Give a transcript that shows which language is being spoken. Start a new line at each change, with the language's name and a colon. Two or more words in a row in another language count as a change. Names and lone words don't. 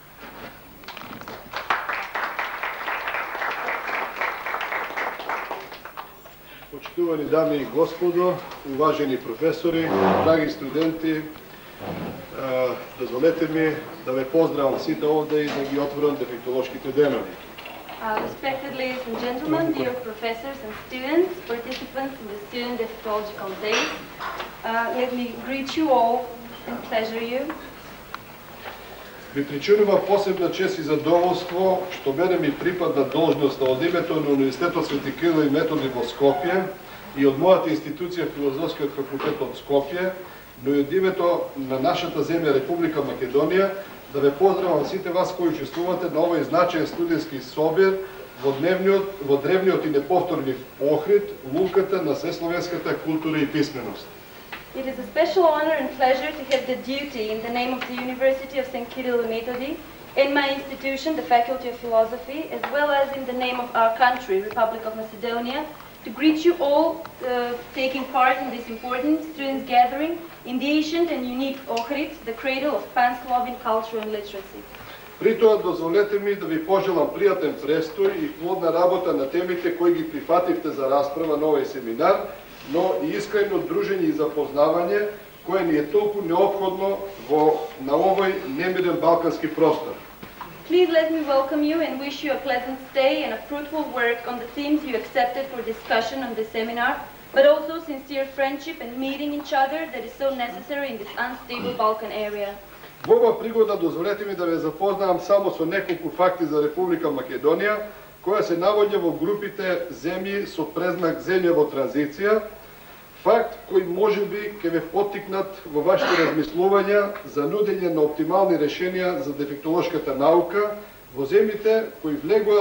Macedonian: Почитувани дами и господо, уважени професори, драги студенти, дозволете ми да ве поздравам сите овде и да ги отворам дефектолошките денови.
English: Respected ladies and gentlemen, dear professors and students, participants in the Student Defectological Days, let me greet you all and pleasure you.
Macedonian: Ми причинува посебна чест и задоволство што мене ми припадна должноста од името на Универзитетот Свети Кирил и Методи во Скопје и од мојата институција Филозофскиот факултет од Скопје, но и од името на нашата земја Република Македонија, да ве поздравам сите вас кои учествувате на овој значаен студентски собир во древниот и неповторлив Охрид, луката на сесловенската култура и писменост.
English: It is a special honor and pleasure to have the duty in the name of the University of St. Kirill and Methodi, in my institution, the Faculty of Philosophy, as well as in the name of our country, Republic of Macedonia, to greet you all taking part in this important students' gathering in the ancient and unique Ohrid, the cradle of Pan-Slavic culture and literacy.
Macedonian: При тоа дозволете ми да ви пожелам пријатен престој и плодна работа на темите кои ги прифативте за расправа на овој семинар, но и искрено дружење и запознавање кое ни е толку неопходно на овој немирен балкански простор.
English: Please let me welcome you and wish you a pleasant stay and a fruitful work on the themes you accepted for discussion on this seminar, but also sincere friendship and meeting each other that is so necessary in this unstable Balkan area.
Macedonian: Во оваа пригода дозволете ми да ве запознаам само со неколку факти за Република Македонија, која се наоѓа во групите земји со презнак земја во транзиција, факт кој можеби ќе ве поттикнат во вашите размислувања за нудење на оптимални решенија за дефектолошката наука во земјите кои влегоа